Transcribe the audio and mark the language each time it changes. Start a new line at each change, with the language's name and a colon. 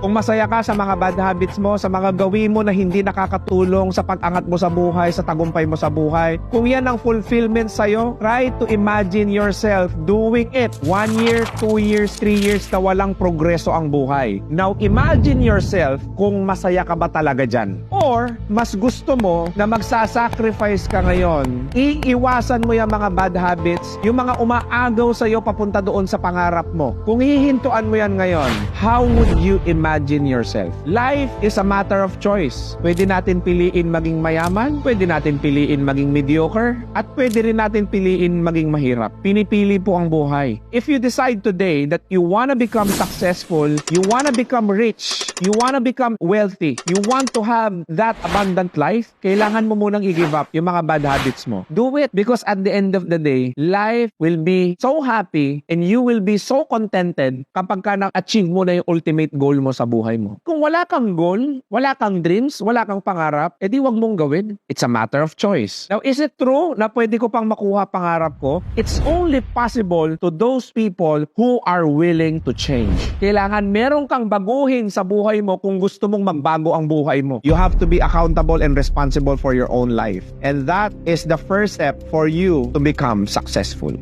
Filipino: Kung masaya ka sa mga bad habits mo, sa mga gawin mo na hindi nakakatulong sa pag-angat mo sa buhay, sa tagumpay mo sa buhay, kung yan ang fulfillment sa'yo,
English: try to imagine yourself doing it 1 year, 2 years, 3 years
Filipino: na walang progreso ang buhay.
English: Now, imagine yourself
Filipino: kung masaya ka ba talaga dyan. Or, mas gusto mo na magsasacrifice ka ngayon, iiwasan mo yung mga bad habits, yung mga umaagaw sa'yo papunta doon sa pangarap mo. Kung hihintuan mo yan ngayon,
English: how would you imagine yourself? Life is a matter of choice.
Filipino: Pwede natin piliin maging mayaman, pwede natin piliin maging mediocre, at pwede rin natin piliin maging mahirap. Pinipili po ang buhay.
English: If you decide today that you wanna become successful, you wanna become rich, you wanna become wealthy, you want to have that abundant life,
Filipino: kailangan mo munang i-give up yung mga bad habits mo.
English: Do it because at the end of the day, life will be so happy and you will be so contented
Filipino: kapag ka na-achieve mo na yung ultimate goal mo sa buhay mo. Kung wala kang goal, wala kang dreams, wala kang pangarap, edi wag mong gawin.
English: It's a matter of choice. Now, is it true
Filipino: na pwede ko pang makuha pangarap ko?
English: It's only possible to those people who are willing to change.
Filipino: Kailangan meron kang baguhin sa buhay mo kung gusto mong magbago ang buhay mo.
English: You have to be accountable and responsible for your own life. And that is the first step for you to become successful.